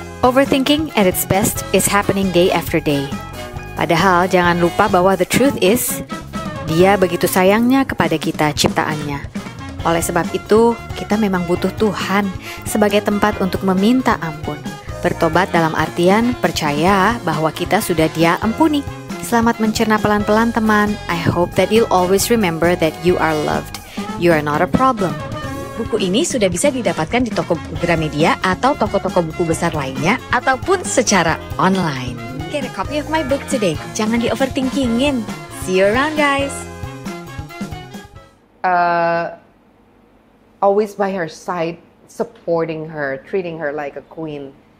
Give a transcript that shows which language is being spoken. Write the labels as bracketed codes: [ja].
[en] Overthinking at its best is happening day after day. [id] Padahal jangan lupa bahwa [en] the truth is, [id] Dia begitu sayangnya kepada kita ciptaannya. Oleh sebab itu, kita memang butuh Tuhan sebagai tempat untuk meminta ampun. Bertobat dalam artian percaya bahwa kita sudah Dia ampuni. Selamat mencerna pelan-pelan teman. [en] I hope that you'll always remember that you are loved. You are not a problem. [id] Buku ini sudah bisa didapatkan di toko Gramedia atau toko-toko buku besar lainnya ataupun secara online. [en] Get a copy of my book today. [id] Jangan di-overthinkingin. [en] See you around, guys. Always by her side, supporting her, treating her like a queen.